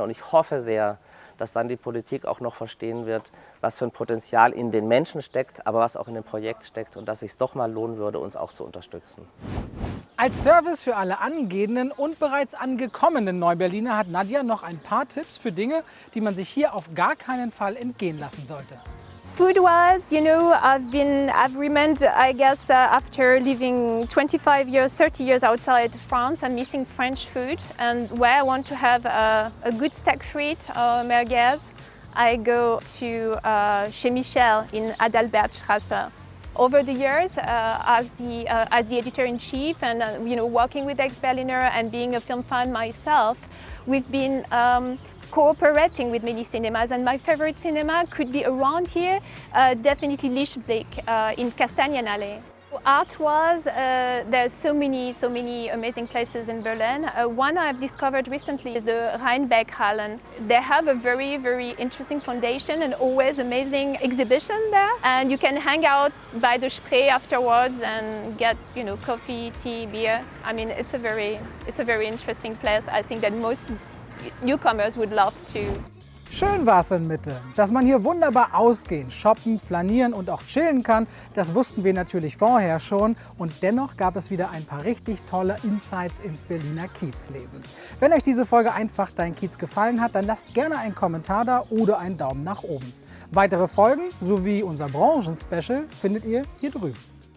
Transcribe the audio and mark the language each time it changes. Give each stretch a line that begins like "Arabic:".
German: Und ich hoffe sehr, dass dann die Politik auch noch verstehen wird, was für ein Potenzial in den Menschen steckt, aber was auch in dem Projekt steckt und dass es sich doch mal lohnen würde, uns auch zu unterstützen. Als Service für alle angehenden und bereits angekommenen Neuberliner hat Nadja noch ein paar Tipps für Dinge, die man sich hier auf gar keinen Fall entgehen lassen sollte.
English: Food-wise, you know, I've remained, I guess, after living 25 years, 30 years outside France, I'm missing French food. And where I want to have a good steak frite or merguez, I go to chez Michel in Adalbertstraße. Over the years, as the editor-in-chief and you know, working with ExBerliner and being a film fan myself, we've been cooperating with many cinemas, and my favorite cinema could be around here, definitely Lichtblick in Kastanienallee. Art-wise, there's so many amazing places in Berlin. One I've discovered recently is the Rheinbeckhallen. They have a very interesting foundation and always amazing exhibition there. And you can hang out by the Spree afterwards and get, you know, coffee, tea, beer. I mean, it's a very interesting place. I think that most newcomers would love to.
German: Schön war es in Mitte. Dass man hier wunderbar ausgehen, shoppen, flanieren und auch chillen kann, das wussten wir natürlich vorher schon. Und dennoch gab es wieder ein paar richtig tolle Insights ins Berliner Kiezleben. Wenn euch diese Folge Einfach Dein Kiez gefallen hat, dann lasst gerne einen Kommentar da oder einen Daumen nach oben. Weitere Folgen sowie unser Branchenspecial findet ihr hier drüben.